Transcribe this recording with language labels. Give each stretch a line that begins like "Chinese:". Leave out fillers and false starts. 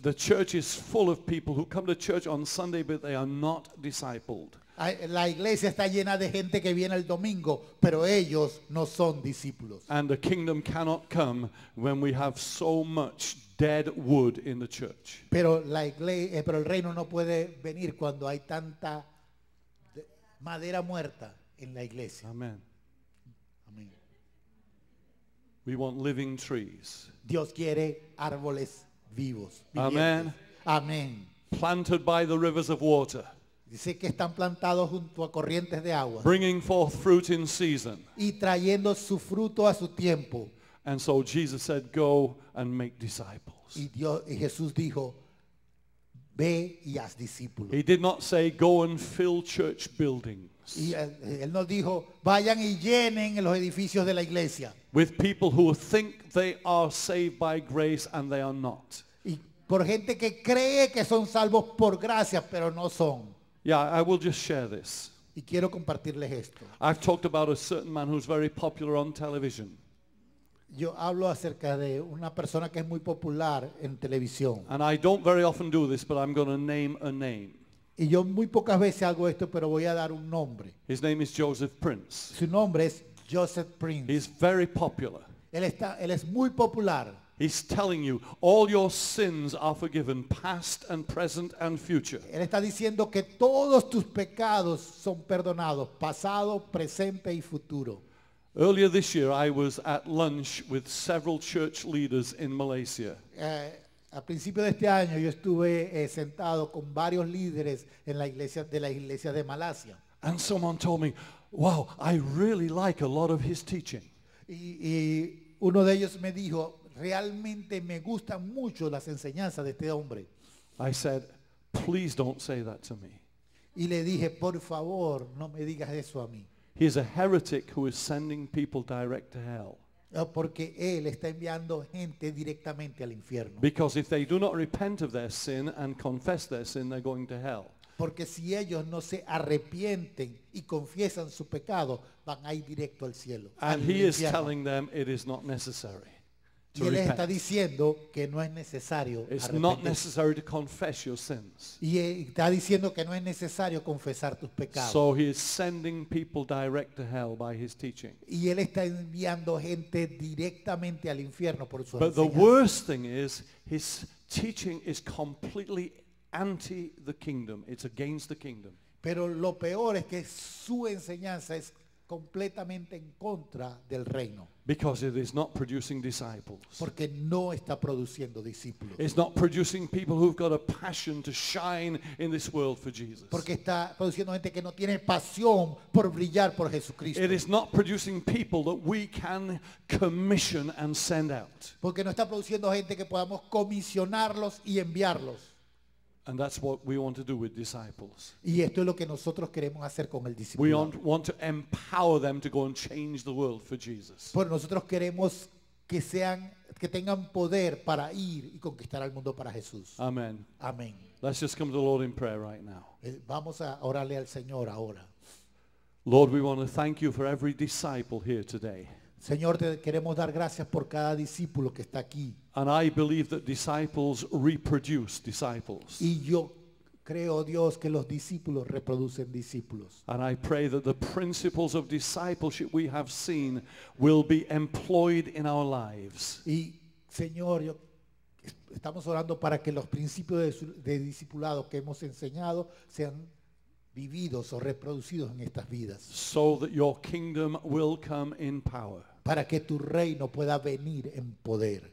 English: The church is full of people who come to church on Sunday, but they are not discipled.
Spanish: La iglesia está llena de gente que viene el domingo, pero ellos no son discípulos.
English: And the kingdom cannot come when we have so much dead wood in the church.
Spanish: Pero el reino no puede venir cuando hay tanta madera muerta en la iglesia.
English: Amen.
Spanish: Amén.
English: We want living trees.
Spanish: Dios quiere árboles vivos.
English: Amen.
Spanish: vivientes. Amén.
English: Planted by the rivers of water,
Spanish: Dice que están plantados junto a corrientes de agua
English: bringing forth fruit in season.
Spanish: y trayendo su fruto a su tiempo.
English: And so Jesus said, go and make disciples.
Spanish: Y Jesús dijo, ve y haz discípulos.
English: He did not say, go and fill church buildings
Spanish: Y él nos dijo, vayan y llenen los edificios de la iglesia.
English: with people who think they are saved by grace and they are not.
Spanish: Y por gente que cree que son salvos por gracia, pero no son.
English: Yeah, I will just share this.
Spanish: Y quiero compartirles esto.
English: I've talked about a certain man who's very popular on television.
Spanish: Yo hablo acerca de una persona que es muy popular en televisión.
English: And I don't very often do this, but I'm going to name a name.
Spanish: Y yo muy pocas veces hago esto, pero voy a dar un nombre.
English: His name is Joseph Prince.
Spanish: Su nombre es Joseph Prince.
English: He's very popular.
Spanish: Él es muy popular.
English: He's telling you all your sins are forgiven, past and present and future.
Spanish: Él está diciendo que todos tus pecados son perdonados, pasado, presente y futuro.
English: Earlier this year, I was at lunch with several church leaders in Malaysia.
Spanish: A principio de este año yo estuve sentado con varios líderes en la iglesia de las iglesias de Malasia.
English: And someone told me, wow, I really like a lot of his teaching.
Spanish: Y uno de ellos me dijo, realmente me gustan mucho las enseñanzas de este hombre.
English: I said, please don't say that to me.
Spanish: Y le dije, por favor, no me digas eso a mí.
English: He is a heretic who is sending people direct to hell.
Spanish: Porque él está enviando gente directamente al infierno.
English: Because if they do not repent of their sin and confess their sin, they're going to hell.
Spanish: Porque si ellos no se arrepienten y confiesan su pecado, van a ir directo al cielo.
English: And
Spanish: al
English: he is
Spanish: infierno.
English: telling them it is not necessary
Spanish: Y
English: to
Spanish: él les está
English: repent.
Spanish: diciendo que no es necesario
English: It's not
Spanish: arrepentirse.
English: necessary to confess your sins.
Spanish: Y está diciendo que no es necesario confesar tus pecados.
English: So he is sending people direct to hell by his teaching.
Spanish: Y él está enviando gente directamente al infierno por su
English: But the
Spanish: enseñanza.
English: worst thing is his teaching is completely anti the kingdom. It's against the kingdom.
Spanish: Pero lo peor es que su enseñanza es completamente en contra del reino.
English: Because it is not producing disciples.
Spanish: Porque no está produciendo discípulos.
English: It's not producing people who've got a passion to shine in this world for Jesus.
Spanish: Porque está produciendo gente que no tiene pasión por brillar por Jesucristo.
English: It is not producing people that we can commission and send out.
Spanish: Porque no está produciendo gente que podamos comisionarlos y enviarlos.
English: And that's what we want to do with disciples.
Spanish: Y esto es lo que nosotros queremos hacer con el
English: We
Spanish: discipulado.
English: want to empower them to go and change the world for Jesus.
Spanish: Pues nosotros queremos que tengan poder para ir y conquistar al mundo para Jesús.
English: Amen.
Spanish: Amén.
English: Let's just come to the Lord in prayer right now.
Spanish: Vamos a orarle al Señor ahora.
English: Lord, we want to thank you for every disciple here today.
Spanish: Señor, te queremos dar gracias por cada discípulo que está aquí.
English: And I believe that disciples reproduce disciples.
Spanish: Y yo creo, Dios, que los discípulos reproducen discípulos.
English: And I pray that the principles of discipleship we have seen will be employed in our lives.
Spanish: Y, Señor, estamos orando para que los principios de discipulado que hemos enseñado sean vividos o reproducidos en estas vidas.
English: So that your kingdom will come in power.
Spanish: Para que tu reino pueda venir en poder.